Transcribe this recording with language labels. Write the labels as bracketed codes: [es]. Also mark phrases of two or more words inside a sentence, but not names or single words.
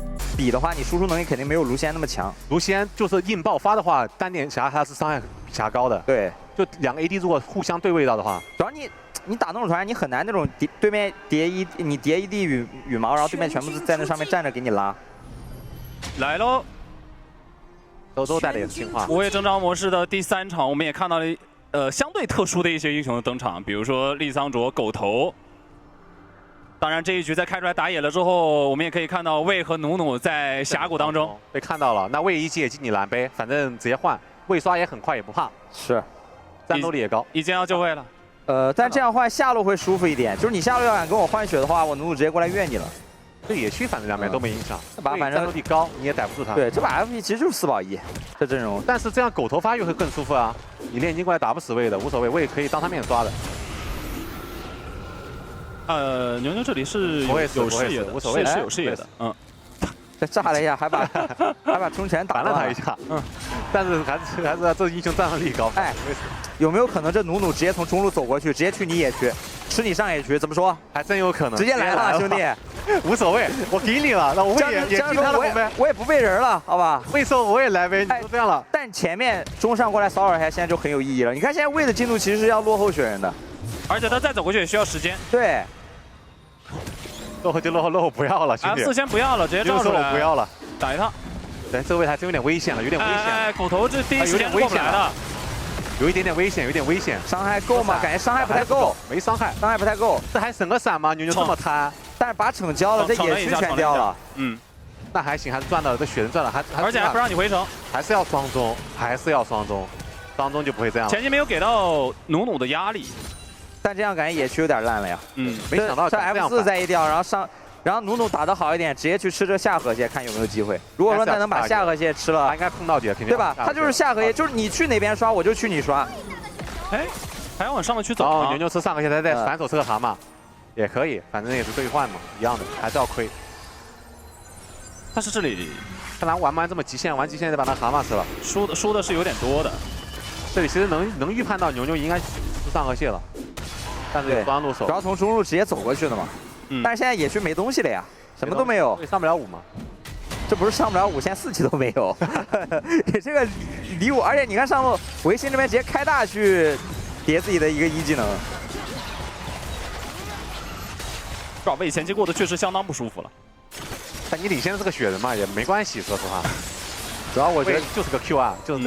[zh] 比的话，你輸出能力肯定沒有盧仙那麼強。盧仙就是硬爆發的話，單點俠他是傷害比較高的。對，就兩個 AD 如果互相對位到的話，主要你打那種船，你很難那種對面你疊一地羽毛，然後對面全部是在那上面站着給你拉。來嘍！周周帶的也是進化。午夜征召模式的第3場，我們也看到了相對特殊的一些英雄的登場，比如說麗桑卓、狗頭。當然這一局在開出來打野了之後，我們也可以看到魏和努努在峽谷當中被看到了。那魏一記也進你藍杯，反正直接換，魏刷也很快也不怕，是，戰鬥力也高。已經要就位了。但這樣換下路會舒服一點，就是你下路要敢跟我換血的話，我努努直接過來越你了。對野區反正兩邊都沒影響，這把反正戰鬥力高你也逮不住他。對，這把 FP 其實就是4保1這陣容，但是這樣狗頭發育會更舒服啊！你煉金過來打不死魏的無所謂，魏可以當他面刷的。牛牛這裡是有視野的，無所謂，是有視野的，嗯。再炸了一下，還把衝拳打了他一下，但是還是這英雄戰鬥力高。哎，有沒有可能這努努直接從中路走過去，直接去你野區，吃你上野區？怎麼說？還真有可能，直接來了，兄弟，無所謂，我給你了，那我也進他的紅杯，我也不背人了，好吧？魏说我也來唄，你都這樣了。但前面中上過來騷擾一下，現在就很有意義了。你看現在魏的進度其實是要落後雪人的，而且他再走過去也需要時間。對。落後就落後不要了，兄弟。 F4先不要了，直接照出來。我不要了，打一趟。对，这位还真有點危險了，有點危險。哎，狗頭這第一時間過不來了，有一點點危險，有點危險。傷害夠嗎？感覺傷害不太夠，沒傷害，傷害不太夠。這還省個閃嗎？牛牛這麼貪，但是把逞交了，這野區全掉了。嗯，那還行，還是賺到了，這血人賺了，而且還不讓你回城，還是要雙中，還是要雙中，雙中就不會這樣。前期沒有給到努努的壓力，但這樣感覺野區有點爛了呀。嗯，沒想到這 F4 再一掉，然後努努打得好一點，直接去吃這下河蟹，看有沒有機會。如果說他能把下河蟹吃了，他應該碰到底，對吧？他就是下河蟹，就是你去哪邊刷，我就去你刷。哎，還要往上面去走。哦，牛牛吃上河蟹，他再反手吃個蛤蟆，也可以，反正也是兌換嘛，一樣的，還是要虧。但是這裡看他玩這麼極限，玩極限就把那蛤蟆吃了，輸的是有點多的。這裡其實能預判到牛牛應該吃上河蟹了，但是有雙入手，主要從中路直接走過去的嘛。但是現在野區沒東西了呀，什麼都沒有，上不了5嘛。這不是上不了5，現在4 級都沒有。這個離我，而且你看上路維新這邊直接開大去疊自己的一個1技能。這魏前期過得確實相當不舒服了。但你領先是個雪人嘛，也沒關係，說實話。主要我覺得就是個 Q 啊，就是。